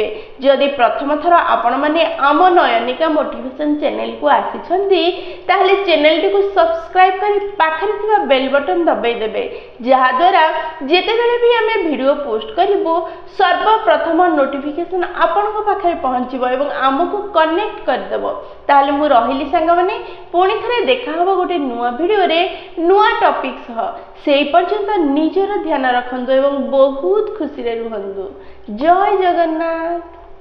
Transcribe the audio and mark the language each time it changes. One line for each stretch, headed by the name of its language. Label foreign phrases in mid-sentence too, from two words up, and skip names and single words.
Odia: ଯଦି ପ୍ରଥମ ଥର ଆପଣମାନେ ଆମ ନୟନିକା ମୋଟିଭେସନ ଚ୍ୟାନେଲକୁ ଆସିଛନ୍ତି ତାହେଲେ ଚ୍ୟାନେଲଟିକୁ ସବସ୍କ୍ରାଇବ କରି ପାଖରେ ଥିବା
English: bell button
Odia: ଦବାଇ ଦେବେ, ଯାହାଦ୍ୱାରା ଯେତେବେଳେ ବି ଆମେ
English: video post
Odia: କରିବୁ ସର୍ବପ୍ରଥମ ନୋଟିଫିକେସନ ଆପଣଙ୍କ ପାଖରେ ପହଞ୍ଚିବ ଏବଂ ଆମକୁ କନେକ୍ଟ କରିଦେବ। ତାହେଲେ ମୁଁ ରହିଲି ସାଙ୍ଗମାନେ, ପୁଣି ଥରେ ଦେଖା ହେବ ଗୋଟେ ନୂଆ ଭିଡ଼ିଓରେ ନୂଆ ଟପିକ ସହ। ସେଇ ପର୍ଯ୍ୟନ୍ତ ନିଜର ଧ୍ୟାନ ରଖନ୍ତୁ ଏବଂ ବହୁତ ଖୁସିରେ ରୁହନ୍ତୁ। ଜୟ ଜଗନ୍ନାଥ।